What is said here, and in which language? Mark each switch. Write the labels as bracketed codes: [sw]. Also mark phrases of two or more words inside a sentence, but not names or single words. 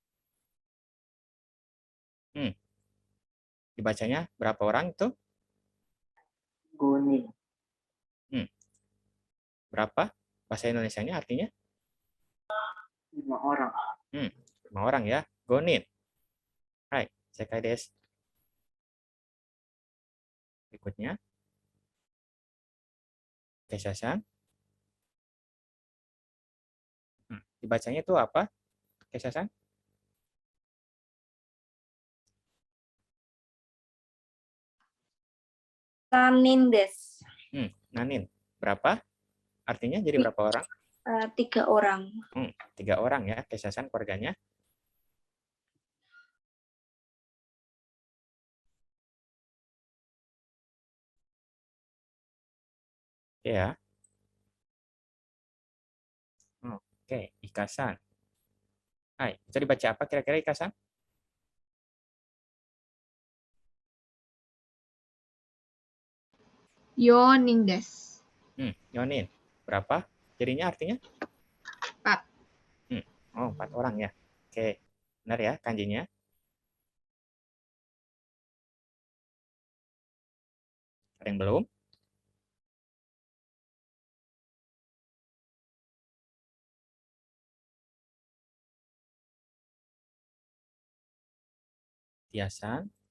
[id] Hmm, dibacanya berapa orang itu? Gonin. Hmm, berapa? Bahasa Indonesianya artinya? 5 orang. 5 orang ya. Gonin. Right, [ja] 正解です. [id] Berikutnya, Kesha-san. Dibacanya itu apa? Kesha-san? [ja] 何人です. [id] Nanin. Berapa? Artinya jadi berapa orang? 3 orang. 3 orang ya. Kesha-san keluarganya. Ya. Oke, Ikasan. Hai, bisa dibaca apa kira-kira Ikasan? [ja] 四人です. [id] Yonin. Berapa? Jadinya artinya? 4. Oh, 4 orang ya. Oke. Benar ya kanjinya? Ada yang belum? Tiasan.